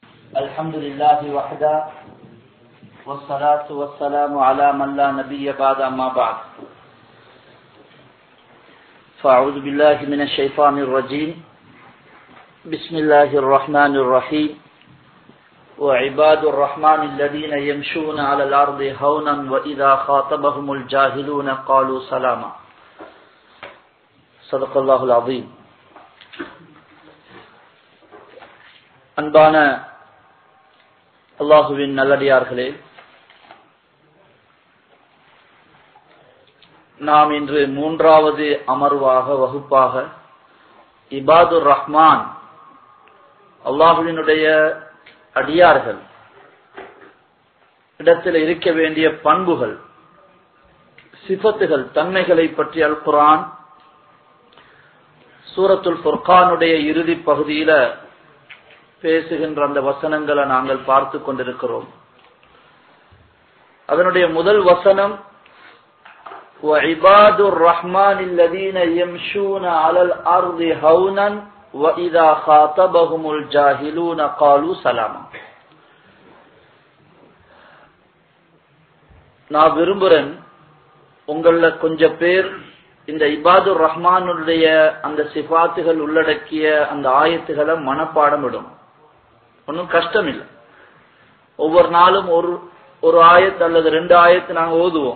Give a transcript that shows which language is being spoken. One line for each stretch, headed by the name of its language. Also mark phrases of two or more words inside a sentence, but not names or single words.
Arabic: الحمد لله وحده والصلاة والسلام على من لا نبي بعد أما بعد فأعوذ بالله من الشيطان الرجيم بسم الله الرحمن الرحيم وعباد الرحمن الذين يمشون على الأرض هونا وإذا خاطبهم الجاهلون قالوا سلاما صدق الله العظيم.
Tamil: அன்பான அல்லாஹுவின் நல்லடியார்களே, நாம் இன்று மூன்றாவது அமர்வாக வகுப்பாக
Arabic: عباد الرحمن
Tamil: அல்லாஹுவினுடைய அடியார்கள் இடத்தில் இருக்க வேண்டிய பண்புகள், சிஃபத்துகள், தன்மைகளை பற்றி அல் குர்ஆன் சூரத்துல் ஃபுர்கானுடைய இறுதி பகுதியில பேசுகின்ற அந்த வசனங்களை நாங்கள் பார்த்து கொண்டிருக்கிறோம். அதனுடைய முதல் வசனம்
Arabic: وَعِبَادُ الرَّحْمَنِ الَّذِينَ يَمْشُونَ عَلَى الْأَرْضِ هَوْنًا وَإِذَا خَاطَبَهُمُ الْجَاهِلُونَ قَالُوا سَلَامًا.
Tamil: நான் விரும்புறேன் உங்கள கொஞ்சம் பேர் இந்த இபாதுர் ரஹ்மானுடைய அந்த சிஃபாத்துகள் உள்ளடக்கிய அந்த ஆயத்துகளை மனப்பாடம் விடும். ஒன்னும் கஷ்டம் இல்லை. ஒவ்வொரு நாளும் ஒரு ஆயத்து அல்லது 2 ஆயத்து நாங்க ஓதுவோம்.